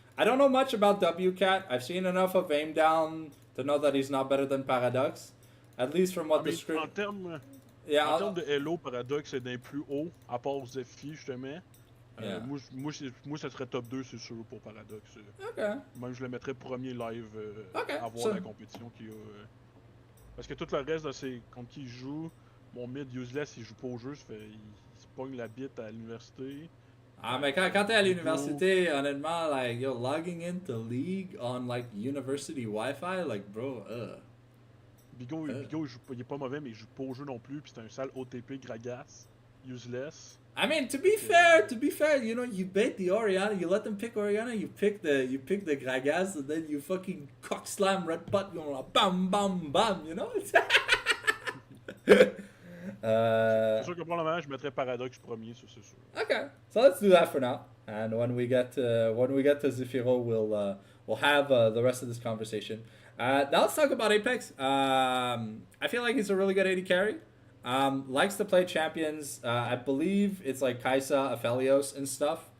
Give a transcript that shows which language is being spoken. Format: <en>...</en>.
<en>I don't know much about WCat. I've seen enough of Aim Down to know that he's not better than Paradox. At least from what the script.</en> <fr>En termes de Hello, Paradox est d'un plus haut, à part Zephy, justement.</fr> <en>Yeah.</en> <fr>Moi, ça serait top 2, c'est sûr, pour Paradox.</fr> <en>Okay.</en> <fr>Même je le mettrais premier live à voir</fr> <en>so-</en> <fr>la compétition qu'il y a. Parce que tout le reste, c'est contre qui il joue. Mon mid useless, il joue pas au jeu, ça fait, il se pogne la bite à l'université. Mais quand t'es à l'université, honnêtement,</fr> <en>like, yo, logging into League on, like, university Wi-Fi, like, bro,</en> <fr>Bigot, il est pas mauvais, mais il joue pas au jeu non plus. Puis c'est un sale OTP Gragas.</fr> <en>Useless. I mean, to be fair, you know, you bait the Oriana, you let them pick Oriana, you pick the Gragas, and then you fucking cock slam red butt, you know, bam, bam, bam, you know.</en> <fr>C'est sûr que probablement je mettrais Paradox premier, ça c'est sûr.</fr> <en>Okay, so let's do that for now, and when we get to Zephyro, we'll have the rest of this conversation. Now let's talk about Apex. I feel like he's a really good AD carry. Likes to play champions. I believe it's like Kaisa, Aphelios, and stuff.</en>